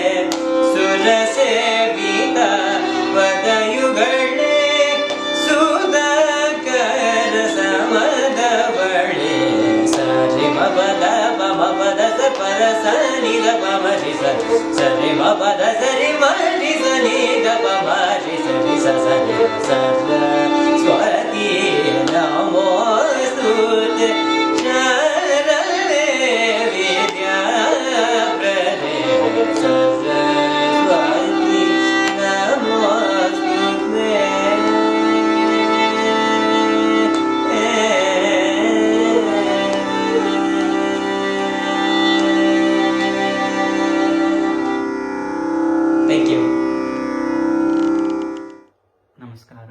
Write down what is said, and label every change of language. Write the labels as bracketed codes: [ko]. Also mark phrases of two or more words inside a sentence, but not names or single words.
[kn] ಸುರಸೇವಿತ ಪದಯುಗಳೇ. ಸುಧಾಕರ ಸಮದವಳೆ. ಸರಿ ಮಪದ ಮಪದ ಪರ ಸನಿ ದ ಪಮರಿ ಸರಿ ಮಪದ ಸರಿ ಮರಿ ಸನಿ ದ ಪಮರಿ ಸರಿ ಸರಿ [sa] ಸರಸ್ವತಿ ನಮೋಸ್ತುತೆ. ಶಾರದೆ ವಿದ್ಯಾಪ್ರದೆ ಸರಸ್ವತಿ ನಮೋಸ್ತುತೆ. [en] Thank you. [kn] Namaskaram.